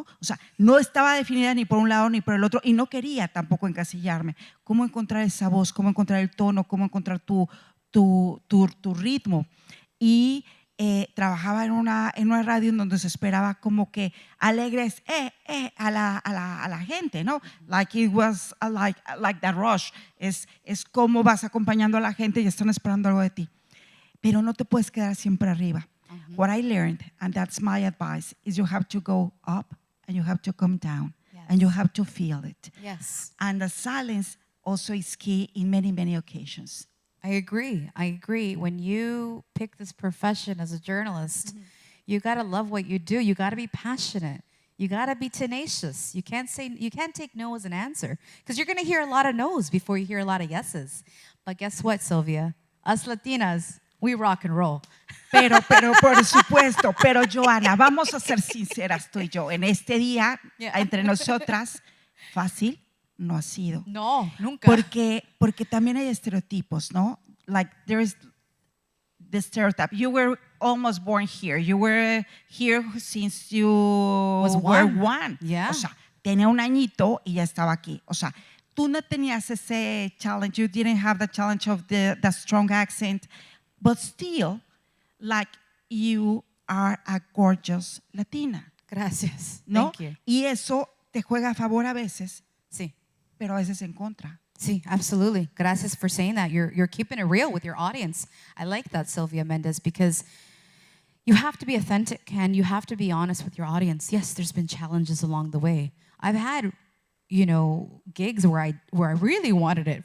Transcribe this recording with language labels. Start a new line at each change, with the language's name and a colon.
Spanish: O sea, no estaba definida ni por un lado ni por el otro y no quería tampoco encasillarme. ¿Cómo encontrar esa voz? ¿Cómo encontrar el tono? ¿Cómo encontrar tu ritmo? Y trabajaba en una radio en donde se esperaba como que alegres a la gente, ¿no?
English: Like it was like that rush.
Spanish: Es como vas acompañando a la gente y están esperando algo de ti. Pero no te puedes quedar siempre arriba.
English: What I learned, and that's my advice, is you have to go up and you have to come down. Yes. And you have to feel it. Yes. And the silence also is key in many, many occasions. I agree. When you pick this profession as a journalist, you got to love what you do. You got to be passionate. You got to be tenacious. You can't take no as an answer because you're going to hear a lot of no's before you hear a lot of yeses. But guess what, Silvia? Us Latinas, we rock and roll.
Spanish: Pero por supuesto, pero Joana, vamos a ser sinceras tú y yo. En este día, entre nosotras, fácil no ha sido. No, nunca. Porque también hay estereotipos, ¿no?
English: Like there is the stereotype. You were almost born here. You were here since you were one. Yeah.
Spanish: O sea, tenía un añito y ya estaba aquí. O sea, tú no tenías ese challenge.
English: You didn't have the challenge of the strong accent. But still, like you are a gorgeous Latina.
Spanish: Gracias. ¿No?
English: Thank you.
Spanish: Y eso te juega a favor a veces. Sí. Pero a veces en contra. Sí,
English: absolutely.
Spanish: Gracias
English: for saying that. You're keeping it real with your audience. I like that, Silvia Mendez, because you have to be authentic and you have to be honest with your audience. Yes, there's been challenges along the way. I've had, gigs where I really wanted it.